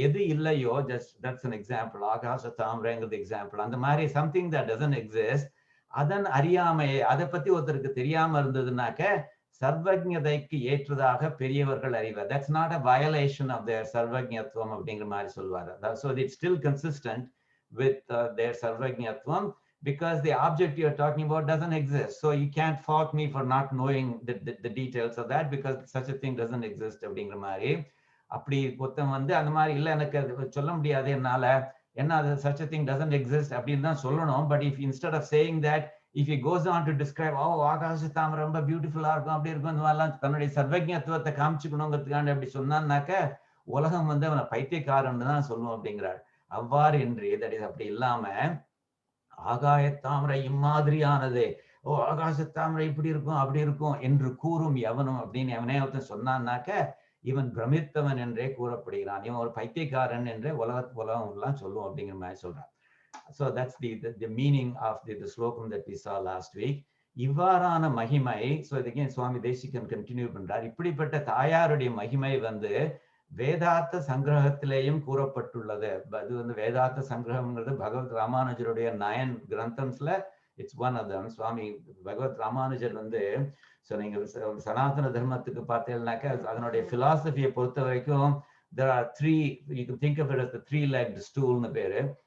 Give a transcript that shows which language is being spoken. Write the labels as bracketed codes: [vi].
[ta] எது இல்லையோ, [en] Just that's an example. [ta] Akasa தாமரைங்கிறது example. அந்த மாதிரி [en] something that doesn't exist, [ta] அதன் அறியாமையை, அதை பத்தி ஒருத்தருக்கு தெரியாம இருந்ததுனாக்க சர்வஜதைக்கு ஏற்றதாக பெரியவர்கள் அறிவர். [en] that's not a violation of their சர்வஜத்துவம் [ta] அப்படிங்கிற மாதிரி சொல்வார். [en] So it's still consistent with their சர்வஜத்துவம், because the object you're talking about doesn't exist. So you can't fault me for not knowing the details of that, because such a thing doesn't exist [ta] அப்படிங்கிற மாதிரி. அப்படி ஒருத்தன் வந்து அந்த மாதிரி இல்லை, எனக்கு சொல்ல முடியாது என்னால, என்ன அது [en] such a thing doesn't exist [ta] அப்படின்னு தான் சொல்லணும். [en] But if instead of saying that, if he goes on to describe, [ta] ஆகாச தாமரை ரொம்ப பியூட்டிஃபுல்லா இருக்கும், அப்படி இருக்கும், இந்த மாதிரிலாம் தன்னுடைய சர்வஜத்துவத்தை காமிச்சுக்கணுங்கிறதுக்காண்டி அப்படி சொன்னான்னாக்க உலகம் வந்து அவனை பைத்தியக்காரன்னு தான் சொல்லுவோம் அப்படிங்கிறார். அவ்வாறு என்று அப்படி இல்லாம, ஆகாய தாமரை இம்மாதிரியானது, ஆகாச தாமரை இப்படி இருக்கும் அப்படி இருக்கும் என்று கூறும் எவனும் அப்படின்னு எவனே ஒருத்தன் சொன்னான்னாக்க இவன் பிரமித்தவன் என்றே கூறப்படுகிறான், இவன் ஒரு பைத்தியக்காரன் என்றே உலகம் எல்லாம் சொல்லுவோம் அப்படிங்கிற மாதிரி சொல்றான். [en] So that's the meaning of the slokam that we saw last week. [ta] இவ்வாறான மகிமை, [en] so again [ta] Swami Desikan continue பண்றார். இப்படிப்பட்ட தாயாருடைய மகிமை வந்து வேதாந்த சங்கிரகத்திலேயும் கூறப்பட்டுள்ளது. அது வந்து வேதாந்த சங்கிரகம்ங்கிறது பகவத் ராமானுஜருடைய 9 கிரந்தம்ஸ்ல [en] It's one of them. [ta] சுவாமி பகவத் ராமானுஜர் வந்து, ஸோ நீங்க சனாதன தர்மத்துக்கு பார்த்தீங்கன்னாக்க அதனுடைய பிலாசபியை பொறுத்த வரைக்கும் [en] there are three, you can think of it as the three-legged stool [ta] னு பேரு.